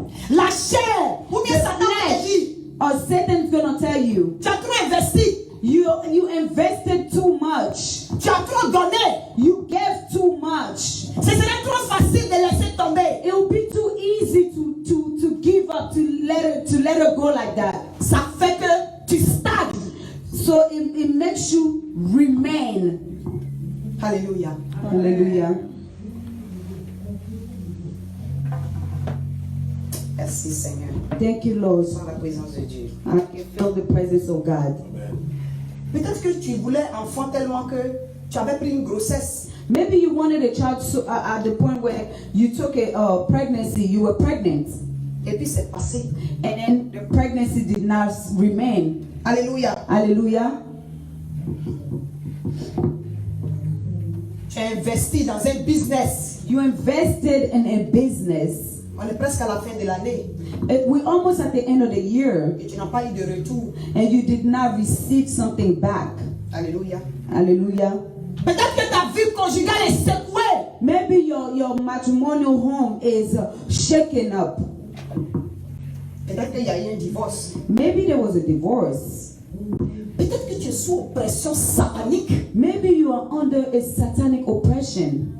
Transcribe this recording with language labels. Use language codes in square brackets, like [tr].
[fr] La chair, ou bien Satan t'a dit, [en] Or Satan's gonna tell you, [fr] tu as trop investi, [en] you invested too much. [fr] tu as trop donné. [en] You gave too much. [fr] Ce serait trop facile de laisser tomber. [en] It will be too easy to give up, to let it go like that. [fr] Ça fait que tu stagnes. [en] So it makes you remain. [fr] Alléluia. [en] Hallelujah. [fr] Merci Seigneur. [en] Thank you, Lord. [fr] Sans la présence de Dieu. [en] I can feel the presence of God. [fr] Peut-être que tu voulais enfant tellement que tu avais pris une grossesse. [en] Maybe you wanted a child so, at the point where you took a pregnancy, you were pregnant, [fr] Et puis c'est passé. [en] and then the pregnancy did not remain. [fr] Alléluia. [en] Hallelujah. [fr] Tu as investi dans un business. [en] You invested in a business. [fr] On est presque à la fin de l'année. [en] We're almost at the end of the year, [fr] Et tu n'as pas eu de retour. [en] and you did not receive something back. [fr] Alléluia. [en] Hallelujah. [fr] Peut-être que ta vie conjugale est secouée. [en] Maybe your matrimonial home is shaken up. [fr] Peut-être qu'il y a eu un divorce. [en] Maybe there was a divorce. [fr] Peut-être que tu es sous oppression satanique. [en] Maybe you are under a satanic oppression,